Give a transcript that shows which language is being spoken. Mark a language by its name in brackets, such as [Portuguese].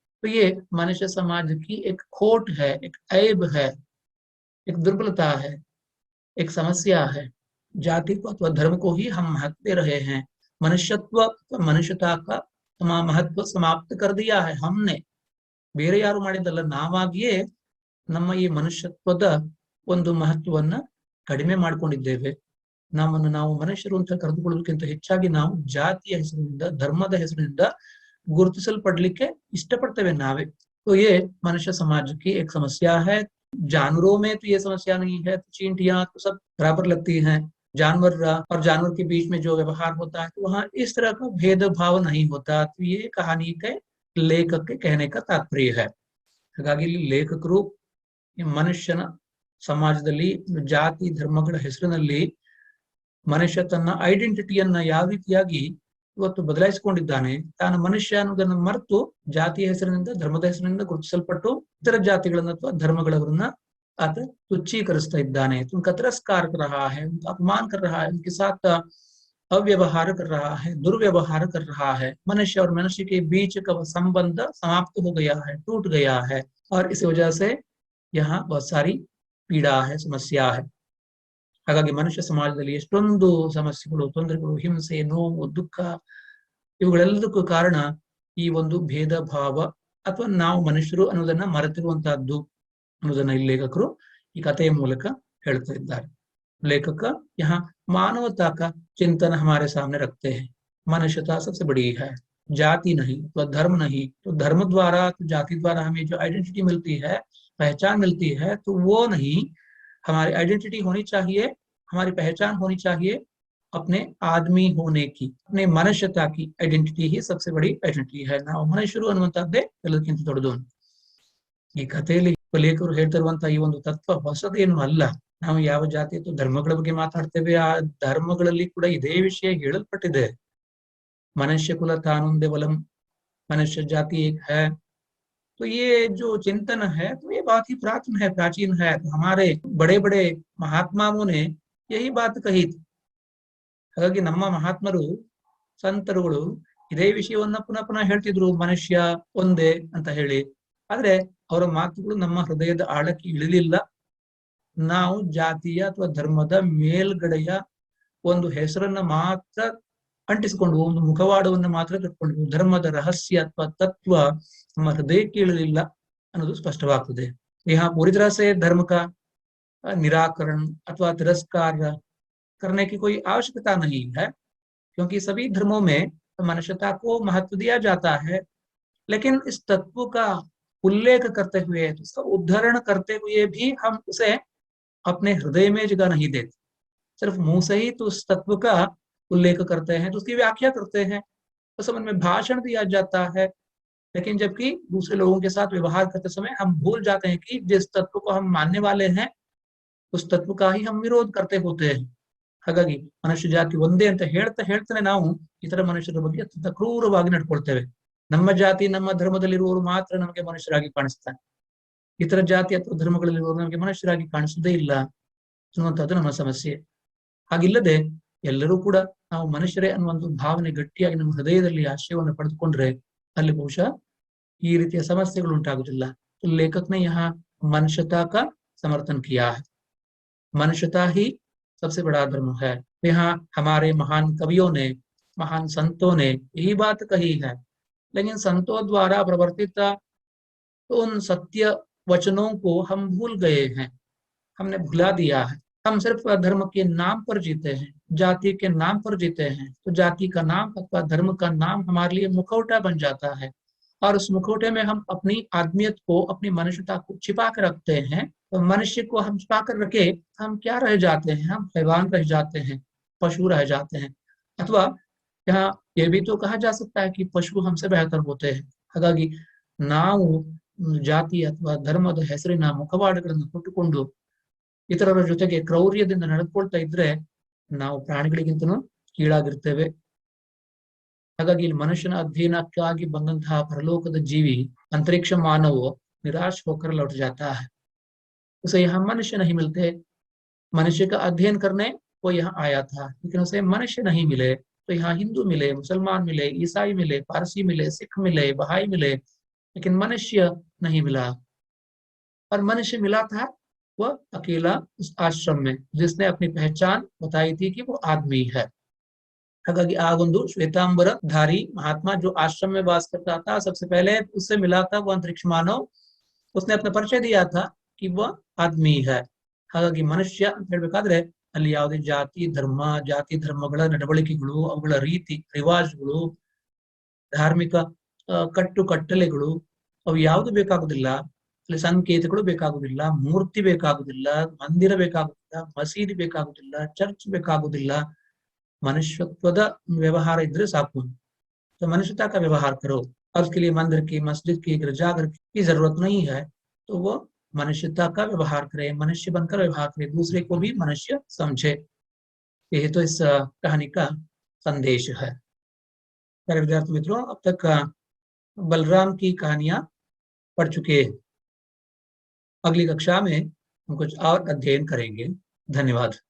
[Hindi] तो ये मनुष्य समाज की एक खोट है, एक ऐब है, एक दुर्बलता है, एक समस्या है. जाति को अथवा धर्म को ही हम महत्व दे रहे हैं. मनुष्यत्व, मनुष्यता का महत्व समाप्त कर दिया है हमने. [Kannada] ಬೇರೆ ಯಾರು ಮಾಡಿದ್ದಲ್ಲ, ನಾವಾಗಿಯೇ ನಮ್ಮ ಈ ಮನುಷ್ಯತ್ವದ ಒಂದು ಮಹತ್ವವನ್ನ ಕಡಿಮೆ ಮಾಡ್ಕೊಂಡಿದ್ದೇವೆ. ನಮ್ಮನ್ನು ನಾವು ಮನುಷ್ಯರು ಅಂತ ಕರೆದುಕೊಳ್ಳೋದಕ್ಕಿಂತ ಹೆಚ್ಚಾಗಿ ನಾವು ಜಾತಿಯ ಹೆಸರಿನಿಂದ, ಧರ್ಮದ ಹೆಸರಿನಿಂದ ಗುರುತಿಸಲ್ಪಡ್ಲಿಕ್ಕೆ ಇಷ್ಟಪಡ್ತೇವೆ ನಾವೇ. [Hindi] तो ये मनुष्य समाज की एक समस्या है. जानवरों में तो ये समस्या नहीं है, तो चींटियां तो सब बराबर लगती हैं. जानवर और जानवर के बीच में जो व्यवहार होता है तो वहां इस तरह का भेदभाव नहीं होता. तो ये कहानी के लेखक के कहने का तात्पर्य है. [Kannada] ಹಾಗಾಗಿ ಲೇಖಕರು ಮನುಷ್ಯನ ಸಮಾಜದಲ್ಲಿ ಜಾತಿ ಧರ್ಮಗಳ ಹೆಸರಿನಲ್ಲಿ ಮನುಷ್ಯ ತನ್ನ ಐಡೆಂಟಿಟಿಯನ್ನ ಯಾವ ರೀತಿಯಾಗಿ ಇವತ್ತು ಬದಲಾಯಿಸಿಕೊಂಡಿದ್ದಾನೆ, ತಾನು ಮನುಷ್ಯ ಅನ್ನೋದನ್ನ ಮರೆತು ಜಾತಿಯ ಹೆಸರಿನಿಂದ, ಧರ್ಮದ ಹೆಸರಿನಿಂದ ಗುರುತಿಸಲ್ಪಟ್ಟು ಇತರ ಜಾತಿಗಳನ್ನ ಅಥವಾ ಧರ್ಮಗಳವರನ್ನ ಆತ ತುಚ್ಛೀಕರಿಸ್ತಾ ಇದ್ದಾನೆ. [Hindi] उनका तिरस्कार कर रहा है, उनका अपमान कर रहा है, उनके साथ अव्यवहार कर रहा है, दुर्व्यवहार कर रहा है. मनुष्य और मनुष्य के बीच का संबंध समाप्त हो गया है, टूट गया है. और इस वजह से यहाँ बहुत सारी पीड़ा है, समस्या है. [Kannada] ಹಾಗಾಗಿ ಮನುಷ್ಯ ಸಮಾಜದಲ್ಲಿ ಎಷ್ಟೊಂದು ಸಮಸ್ಯೆಗಳು, ತೊಂದರೆಗಳು, ಹಿಂಸೆ, ನೋವು, ದುಃಖ ಇವುಗಳೆಲ್ಲದಕ್ಕೂ ಕಾರಣ ಈ ಒಂದು ಭೇದ ಭಾವ ಅಥವಾ ನಾವು ಮನುಷ್ಯರು ಅನ್ನೋದನ್ನ ಮರೆತಿರುವಂತಹದ್ದು ಅನ್ನೋದನ್ನ ಈ ಲೇಖಕರು ಈ ಕಥೆಯ ಮೂಲಕ ಹೇಳ್ತಾ ಇದ್ದಾರೆ. [Hindi] लेखक यहाँ मानवता का चिंतन हमारे सामने रखते हैं. मनुष्यता सबसे बड़ी है, जाति नहीं तो धर्म नहीं. तो धर्म द्वारा, तो जाति द्वारा हमें जो आइडेंटिटी मिलती है, पहचान मिलती है, तो वो नहीं. हमारी आइडेंटिटी होनी चाहिए, हमारी पहचान होनी चाहिए अपने आदमी होने की, अपने मनुष्यता की आइडेंटिटी ही सबसे बड़ी आइडेंटिटी है. [Kannada] ನಾವು ಮನುಷ್ಯರು ಅನ್ನುವಂತಹದ್ದೇ ಎಲ್ಲದಕ್ಕಿಂತ ದೊಡ್ಡದು. ಈ ಕಥೆಯಲ್ಲಿ ಲೇಖಕರು ಹೇಳ್ತಿರುವಂತಹ ಈ ಒಂದು ತತ್ವ ಹೊಸದೇನು ಅಲ್ಲ. ನಾವು ಯಾವ ಜಾತಿ ಅಥವಾ ಧರ್ಮಗಳ ಬಗ್ಗೆ ಮಾತಾಡ್ತೇವೆ, ಆ ಧರ್ಮಗಳಲ್ಲಿ ಕೂಡ ಇದೇ ವಿಷಯ ಹೇಳಲ್ಪಟ್ಟಿದೆ. ಮನುಷ್ಯ ಕುಲ ತಾನೊಂದೇ ವಲಂ, ಮನುಷ್ಯ ಜಾತಿ [Hindi] ಏಕ್ ಹೈ, तो ये जो चिंतन है तो ये बहुत ही पुरातन है, प्राचीन है। तो हमारे बड़े बड़े महात्माओं ने यही बात कही थी। [Kannada] ಹಾಗಾಗಿ ನಮ್ಮ ಮಹಾತ್ಮರು ಸಂತರುಗಳು ಇದೇ ವಿಷಯವನ್ನ ಪುನಃ ಪುನಃ ಹೇಳ್ತಿದ್ರು, ಮನುಷ್ಯ ಒಂದೇ ಅಂತ ಹೇಳಿ. ಆದ್ರೆ ಅವರ ಮಾತುಗಳು ನಮ್ಮ ಹೃದಯದ ಆಳಕ್ಕೆ ಇಳಿಲಿಲ್ಲ. ನಾವು ಜಾತಿಯ ಅಥವಾ ಧರ್ಮದ ಮೇಲ್ಗಡೆಯ ಒಂದು ಹೆಸರನ್ನ ಮಾತ್ರ ಅಂಟಿಸಿಕೊಂಡು, ಒಂದು ಮುಖವಾಡವನ್ನು ಮಾತ್ರ ಕಟ್ಕೊಂಡು, ಧರ್ಮದ ರಹಸ್ಯ ಅಥವಾ ತತ್ವ ನಮ್ಮ ಹೃದಯಕ್ಕೆ ಇಳಿಲಿಲ್ಲ ಅನ್ನೋದು ಸ್ಪಷ್ಟವಾಗ್ತದೆ. [Hindi] यहाँ पूरी तरह से धर्म का निराकरण अथवा तिरस्कार करने की कोई आवश्यकता नहीं है, क्योंकि सभी धर्मों में मनुष्यता को महत्व दिया जाता है। लेकिन इस तत्व का उल्लेख करते हुए, उसका उद्धरण करते हुए भी हम उसे अपने हृदय में जगह नहीं देते। सिर्फ मुंह से ही तो उस तत्व का उल्लेख करते हैं, तो उसकी व्याख्या करते हैं, तो समझ में भाषण दिया जाता है। लेकिन जबकि दूसरे लोगों के साथ व्यवहार करते समय हम भूल जाते हैं कि जिस तत्व को हम मानने वाले हैं उस तत्व का ही हम विरोध करते होते हैं। [Kannada] ಹಾಗಾಗಿ ಮನುಷ್ಯ ಜಾತಿ ಒಂದೇ ಅಂತ ಹೇಳ್ತಾನೆ ನಾವು ಇತರ ಮನುಷ್ಯರ ಬಗ್ಗೆ ಅತ್ಯಂತ ಕ್ರೂರವಾಗಿ ನಡ್ಕೊಳ್ತೇವೆ. ನಮ್ಮ ಜಾತಿ ನಮ್ಮ ಧರ್ಮದಲ್ಲಿರುವವರು ಮಾತ್ರ ನಮಗೆ ಮನುಷ್ಯರಾಗಿ ಕಾಣಿಸ್ತಾರೆ, ಇತರ ಜಾತಿ ಅಥವಾ ಧರ್ಮಗಳಲ್ಲಿರುವವರು ನಮಗೆ ಮನುಷ್ಯರಾಗಿ ಕಾಣಿಸುವುದೇ ಇಲ್ಲ ಅನ್ನುವಂಥದ್ದು ನಮ್ಮ ಸಮಸ್ಯೆ. ಹಾಗಿಲ್ಲದೆ ಎಲ್ಲರೂ ಕೂಡ ನಾವು ಮನುಷ್ಯರೇ ಅನ್ನುವಂಥ ಭಾವನೆ ಗಟ್ಟಿಯಾಗಿ ನಮ್ಮ ಹೃದಯದಲ್ಲಿ ಆಶಯವನ್ನು ಪಡೆದುಕೊಂಡ್ರೆ ಅಲ್ಲಿ ಬಹುಶಃ ಈ ರೀತಿಯ ಸಮಸ್ಯೆಗಳು ಉಂಟಾಗುವುದಿಲ್ಲ. [Hindi] लेखक ने यहाँ मनुष्यता का समर्थन किया है। मनुष्यता ही सबसे बड़ा धर्म है। यहाँ हमारे महान कवियों ने, महान संतों ने यही बात कही है। लेकिन संतों द्वारा प्रवर्तित उन सत्य वचनों को हम भूल गए हैं, हमने भुला दिया है। हम सिर्फ धर्म के नाम पर जीते हैं, जाति के नाम पर जीते हैं। तो जाति का नाम अथवा धर्म का नाम हमारे लिए मुखौटा बन जाता है, और उस मुखौटे में हम अपनी आदमियत को, अपनी मनुष्यता को छिपा कर रखते हैं। तो मनुष्य को हम छिपा कर रखे हम क्या रह जाते हैं? हम हैवान रह जाते हैं, पशु रह जाते हैं। अथवा यहाँ ये भी तो कहा जा सकता है कि पशु हमसे बेहतर होते हैं। [Kannada] ಹಾಗಾಗಿ ನಾವು ಜಾತಿ ಅಥವಾ ಧರ್ಮದ ಹೆಸರಿನ ಮುಖವಾಡಗಳನ್ನು ಕೊಟ್ಟುಕೊಂಡು ಇತರರ ಜೊತೆಗೆ ಕ್ರೌರ್ಯದಿಂದ ನಡ್ಕೊಳ್ತಾ ಇದ್ರೆ ನಾವು ಪ್ರಾಣಿಗಳಿಗಿಂತನೂ ಕೀಳಾಗಿರ್ತೇವೆ. ಹಾಗಾಗಿ ಇಲ್ಲಿ ಮನುಷ್ಯನ ಅಧ್ಯಯನಕ್ಕಾಗಿ ಬಂದಂತಹ ಪರಲೋಕದ ಜೀವಿ [Hindi] अंतरिक्ष मानव निराश होकर लौट जाता है। उसे यहाँ मनुष्य नहीं मिलते। मनुष्य का अध्ययन करने वो यहाँ आया था, लेकिन उसे मनुष्य नहीं मिले। तो यहाँ हिंदू मिले, मुसलमान मिले, ईसाई मिले, पारसी मिले, सिख मिले, बहाई मिले, लेकिन मनुष्य नहीं मिला। और मनुष्य मिला था वह अकेला उस आश्रम में, जिसने अपनी पहचान बताई थी कि वो आदमी है। [Kannada] ಹಾಗಾಗಿ ಆ ಒಂದು ಶ್ವೇತಾಂಬರ ಧಾರಿ [Hindi] महात्मा जो आश्रम में वास करता था, सबसे पहले उससे मिला था वो अंतरिक्ष मानव। उसने अपना परिचय दिया था कि वह आदमी है। [Kannada] ಹಾಗಾಗಿ ಮನುಷ್ಯ ಅಂತ ಹೇಳ್ಬೇಕಾದ್ರೆ ಅಲ್ಲಿ ಯಾವುದೇ ಜಾತಿ ಧರ್ಮಗಳ ನಡವಳಿಕೆಗಳು, ಅವುಗಳ ರೀತಿ ರಿವಾಜುಗಳು, ಧಾರ್ಮಿಕ ಕಟ್ಟುಕಟ್ಟಲೆಗಳು ಅವು ಯಾವುದು ಬೇಕಾಗುದಿಲ್ಲ. ಅಲ್ಲಿ ಸಂಕೇತಗಳು ಬೇಕಾಗುದಿಲ್ಲ, ಮೂರ್ತಿ ಬೇಕಾಗುದಿಲ್ಲ, ಮಂದಿರ ಬೇಕಾಗುದಿಲ್ಲ, ಮಸೀದಿ ಬೇಕಾಗುದಿಲ್ಲ, ಚರ್ಚ್ ಬೇಕಾಗುದಿಲ್ಲ। मनुष्यत्वದ व्यवहार इधर साकू। [Hindi] तो मनुष्यता का व्यवहार करो, और उसके लिए मंदिर की, मस्जिद की, गिरजाघर की जरूरत नहीं है। तो वो मनुष्यता का व्यवहार करे, मनुष्य बनकर व्यवहार करे, दूसरे को भी मनुष्य समझे। यही तो इस कहानी का संदेश है। प्यारे विद्यार्थी मित्रों, अब तक बलराम की कहानियां पढ़ चुके हैं। अगली कक्षा में हम कुछ और अध्ययन करेंगे। धन्यवाद।